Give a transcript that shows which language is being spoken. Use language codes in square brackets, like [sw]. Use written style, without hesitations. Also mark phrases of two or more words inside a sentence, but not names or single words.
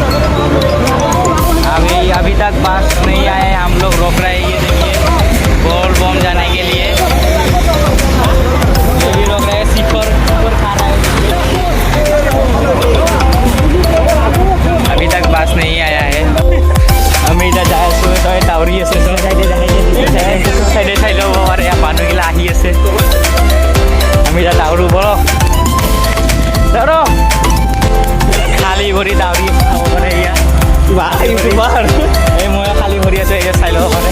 [hi] अभी तक बस नहीं आए, हम लोग रोक रहे हैं। ये देखिए बोलबम जाने के लिए ये भी रोक रहे हैं। सिफर खा रहा है, अभी तक बस नहीं आया है। [as] আমি এতিয়া যাই আছোঁ, তই ডাউৰি আছে চাইডে চাই ল'ব পাৰে, মানুহগিলা আহি আছে। আমি এতিয়া ডাউৰো ব'লক দাউৰ, খালী ভৰি ডাউৰি খাব পাৰে। এয়া ইউটিউবাৰ এই মই খালী ভৰি আছোঁ, এয়া চাই ল'ব পাৰে।